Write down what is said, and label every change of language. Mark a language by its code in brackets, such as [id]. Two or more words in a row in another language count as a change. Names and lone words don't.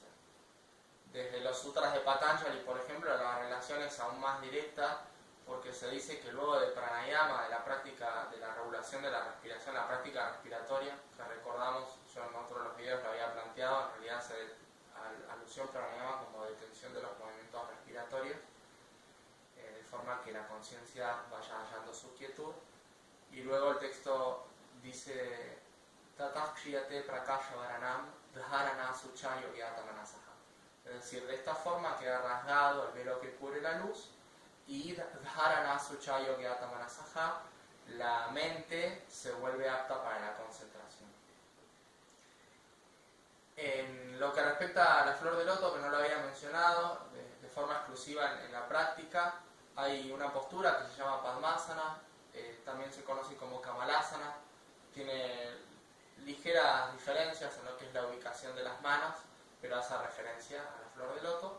[es] Desde los sutras de Patanjali, por ejemplo, la relación es aún más directa porque se dice que luego de pranayama, de la práctica de la regulación de la respiración, la práctica respiratoria, que recordamos, yo en otro de los videos lo había planteado, en realidad se alusión pranayama como detención de los movimientos respiratorios, de forma que la conciencia vaya hallando su quietud. Y luego el texto dice [sa] Tatah kriyate prakasha varanam dharana sucha yogyata manasaha. [es] Es decir, de esta forma queda rasgado el velo que cubre la luz y [sa] dharana sucha yogyata manasaha, [es] la mente se vuelve apta para la concentración. En lo que respecta a la flor de loto, que no lo había mencionado de forma exclusiva en la práctica, hay una postura que se llama Padmasana, también se conoce como Kamalasana, tiene ligeras diferencias en lo que es la ubicación de las manos, pero hace referencia a la flor de loto.